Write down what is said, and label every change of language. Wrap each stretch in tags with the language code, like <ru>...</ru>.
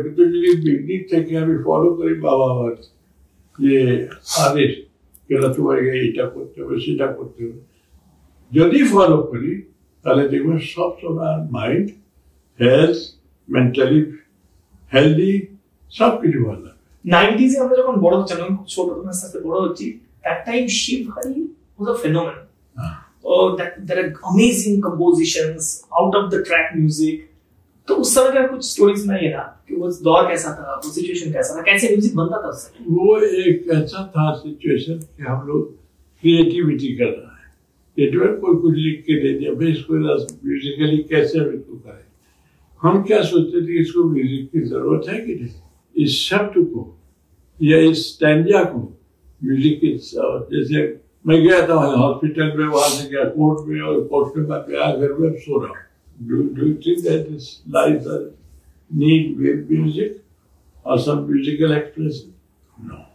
<bn>কিন্তু যদি বিগনিং থেকে আমি ফলো করি বাবা আমার যে আদেশ, কেন তোমার এইটা করতে হবে, সেটা করতে হবে, যদি ফলো করি তাহলে দেখবেন সবসময় মাইন্ড হেলথ, মেন্টালি হেলদি, সবকিছু ভালো লাগে। 90s আমরা যখন বড় হচ্ছি, আমি খুব ছোট তখন আস্তে আস্তে বড় হচ্ছি,</bn> <en>that time Shiv Hari was a phenomenon. Oh, there are amazing compositions, out of the track music.</en> <hi>तो उस समय का कुछ स्टोरी सुनाइए ना कि वो दौर कैसा था, वो सिचुएशन कैसा था, कैसे म्यूजिक बनता था उस समय? वो एक ऐसा था सिचुएशन कि हम लोग क्रिएटिविटी कर रहा है, क्रिएटिविटी कोई कुछ लिख के दे दिया, भाई इसको म्यूजिकली कैसे हम इसको करें। हम क्या सोचते थे, इसको म्यूजिक की जरूरत है कि नहीं, इस शब्द को या इस स्टैंजा को म्यूजिक की, जैसे मैं गया था हॉस्पिटल में, वहां से गया कोर्ट में, और कोर्ट के बाद गया घर में, सो रहा हूँ।</hi> <en>Do you think that this life need music or some musical expression? No.</en>